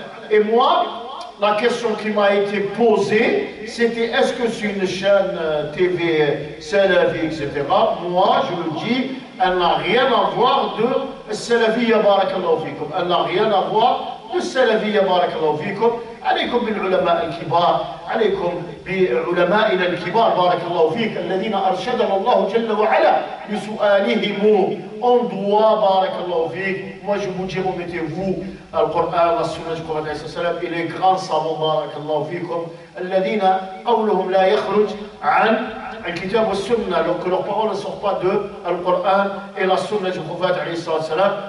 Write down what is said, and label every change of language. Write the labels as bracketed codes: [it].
[fr] Et moi, la question qui m'a été posée, c'était est-ce que c'est une chaîne TV salafi, etc. Moi, je le dis, elle n'a rien à voir de salafiyya, barakallahu fikum. Elle n'a rien à voir [ar] السلفية بارك الله فيكم. عليكم بالعلماء الكبار، عليكم بعلمائنا الكبار بارك الله فيك الذين أرشدنا الله جل وعلا بسؤالهم. [fr] On doit [ar] بارك الله فيك. [fr] Moi je vous dis remettez-vous au Coran, la sunna du prophète عليه الصلاة والسلام et les grands savants [ar] بارك الله فيكم الذين قولهم لا يخرج عن الكتاب والسنة, [fr] que leurs paroles ne sortent pas de le Coran et la sunna du prophète عليه الصلاة والسلام.